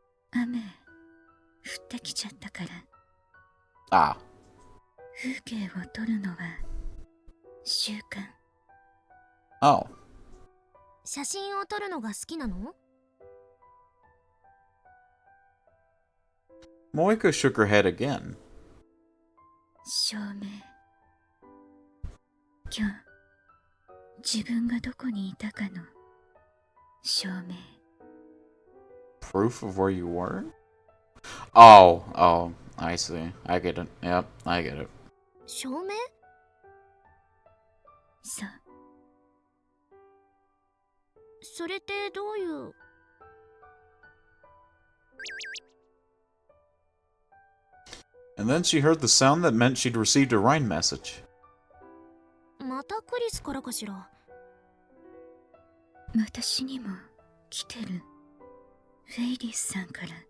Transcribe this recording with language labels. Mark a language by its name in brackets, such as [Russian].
[Japanese] 雨降ってきちゃったから。 Ah. 風景を撮るのは習慣。 Oh. 写真を撮るのが好きなの？ [English] Moeka shook her head again. [Japanese] 証明。今日自分がどこにいたかの証明。 [English] Proof of where you were? Oh, I see. I get it. Yep, I get it. [Japanese] 証明？そう。それってどういう？ [English] And then she heard the sound that meant she'd received a Rhine message. [Japanese] またクリスからかしら。私にも来てる。フェイリスさんから